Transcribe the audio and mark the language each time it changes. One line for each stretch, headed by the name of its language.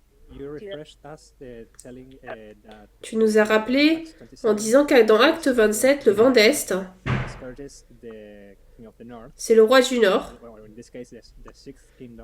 English: You refreshed us telling that
French: Tu nous as rappelé en disant que dans Acte 27, le vent d'Est,
English: Curtis, the king of the north,
French: c'est le roi du Nord,
English: or in this case the sixth kingdom,